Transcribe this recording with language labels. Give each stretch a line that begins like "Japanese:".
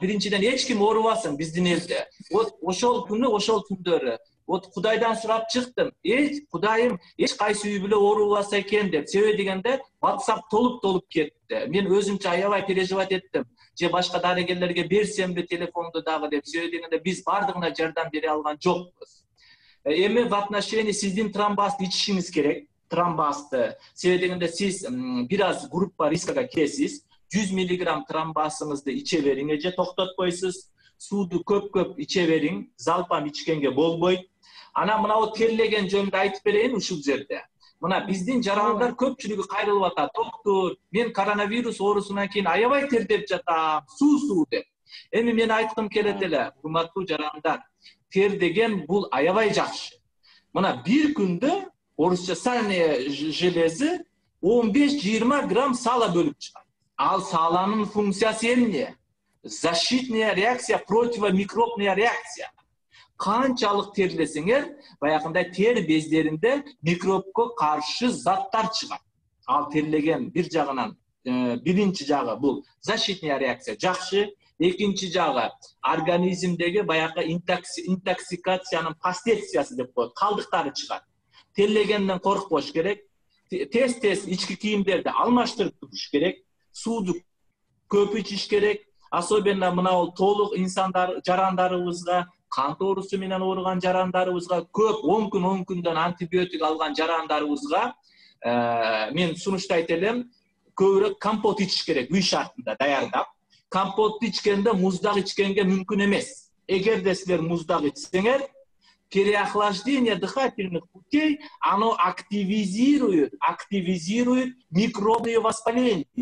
Kyrgyz: Биринчиден эч ким оорубасын биздин элде. Ошол күнү, ошол күндөрү Кудайдан сурап чыктым. Кудайым, эч кайсы үй бүлө оорубаса экен деп. Себеби дегенде WhatsApp толуп кетти. Мен өзүмчө аябай переживать эттим. Же башка дарыгерлерге берсемби телефонду дагы деп. Себеби дегенде биз бардыгына жардам бере алган жокпуз. Эми
Russian: в отношении
Kyrgyz: сиздин тромбозду ичишиңиз керек. Тромбозду. Себеби дегенде сиз бир аз группа рискага киресиз. 100 мг тромбозуңузду иче бериң же токтотпойсуз. Сууду көп иче бериң. Залпам ичкенге болбойт. Анан мына терлеген жөнүндө айтып берейин ушул жерде. Мына биздин жарандар көпчүлүгү кайрылып атат. Доктор, мен коронавирус оорусунан кийин аябай тердеп жатам. Суу деп. Эми мен айткым келет эле, урматтуу жарандар. Тер деген бул аябай жакшы. Мына бир күндө орусча
Russian: сальная железы
Kyrgyz: 15-20 грамм сала бөлүп чыгат. Ал саланын функциясы эмне?
Russian: Защитная реакция, противомикробная реакция.
Kyrgyz: Канчалык терлесеңер, баягындай тер бездеринде микробко каршы заттар чыгат. Ал терлеген бир жагынан биринчи жагы бул
Russian: защитная реакция
Kyrgyz: жакшы. Экинчи жагы организмдеги баягы интоксикациянын последствиясы деп коет, калдыктары чыгат. Терлегенден коркпош керек. Тез ички кийимдерди алмаштырып туруш керек. Сууду көп ичиш керек.
Russian: Особенно
Kyrgyz: мына толук инсандар жарандарыбызга, кан оорусу менен ооруган жарандарыбызга, көп 10 күндөн антибиотик алган жарандарыбызга мен сунуштайт элем, көбүрөөк компот ичиш керек үй шартында даярдап. Компотты ичкенде муздак ичкенге мүмкүн эмес. Эгерде силер муздак ичсеңер,
Russian: переохлаждение дыхательных путей, оно активизирует микробные воспаления.